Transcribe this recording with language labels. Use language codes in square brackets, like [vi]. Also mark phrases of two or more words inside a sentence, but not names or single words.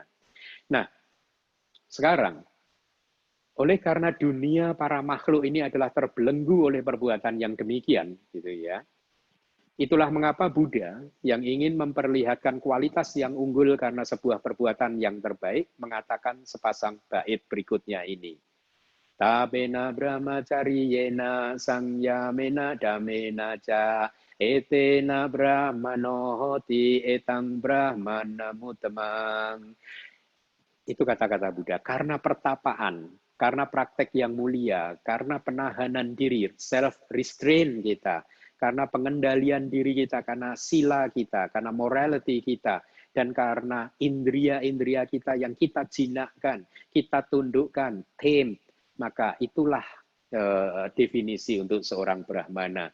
[id] Nah, sekarang, oleh karena dunia para makhluk ini adalah terbelenggu oleh perbuatan yang demikian, gitu ya. Itulah mengapa Buddha yang ingin memperlihatkan kualitas yang unggul karena sebuah perbuatan yang terbaik mengatakan sepasang bait berikutnya ini. [pi] Tabena brahmacari yena sangyamena damena ca etena brahmano hoti etang brahmana mutamang. [id] Itu kata-kata Buddha. Karena pertapaan, karena praktek yang mulia, karena penahanan diri, self-restraint kita, karena pengendalian diri kita, karena sila kita, karena morality kita, dan karena indria-indria kita yang kita jinakkan, kita tundukkan, tame, maka itulah definisi untuk seorang Brahmana.